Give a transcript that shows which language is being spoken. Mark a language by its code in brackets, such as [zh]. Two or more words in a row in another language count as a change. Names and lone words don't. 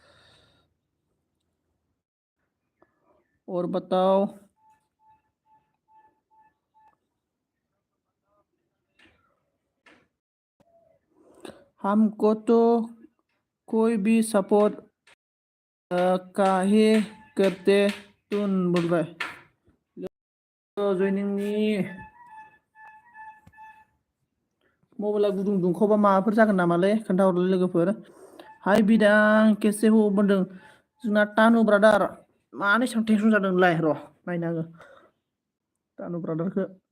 [hi] और बताओ हमको तो कोई भी सपोर्ट काहे करते तुम बोल रहा है [brx] जयनिंगनि मबाइला गुदुं दुंखावबा माबाफोर जागोन नामालै खोन्थाहरलै लोगोफोर। हाय बिदां केसे हो बुंदों जोंना तानु ब्रादार मानो एसेबां टेनसन जादोंलाय र' नायनो आङो तानु ब्रादारखौ।